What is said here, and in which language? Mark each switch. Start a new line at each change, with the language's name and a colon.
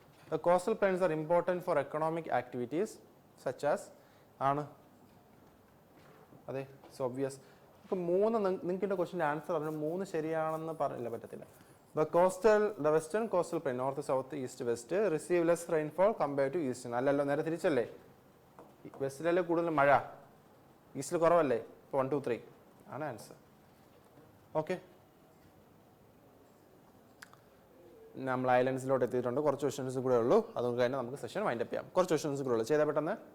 English: The coastal plains are important for economic activities such as ആണ്. അതെ, it's obvious.
Malayalam: നമുക്ക് 3 നിങ്ങൾക്ക് ക്വസ്റ്റിൻ്റെ ആൻസർ പറഞ്ഞു 3 ശരിയാണെന്ന് പറഞ്ഞില്ല, പറ്റത്തില്ല.
English: The western coastal plain, north, south, east, west, receive less rainfall compared to eastern.
Malayalam: അല്ലല്ലോ, നേരെ തിരിച്ചല്ലേ. വെസ്റ്റിലല്ലേ കൂടുതൽ മഴ, ഈസ്റ്റിൽ കുറവല്ലേ. ഇപ്പോൾ 1 2 3 ആണ് ആൻസർ. ഓക്കെ, നമ്മൾ ഐലൻഡ്സിലോട്ട് എത്തിയിട്ടുണ്ട്. കുറച്ച് ക്വസ്റ്റ്യൻസ് കൂടെ ഉള്ളൂ, അതുകൊണ്ട് തന്നെ നമുക്ക് സെഷൻ വൈൻഡപ്പ് ചെയ്യാം. കുറച്ച് ക്വസ്റ്റ്യൻസ് കൂടെ ഉള്ളൂ, ചെയ്താൽ പെട്ടെന്ന്.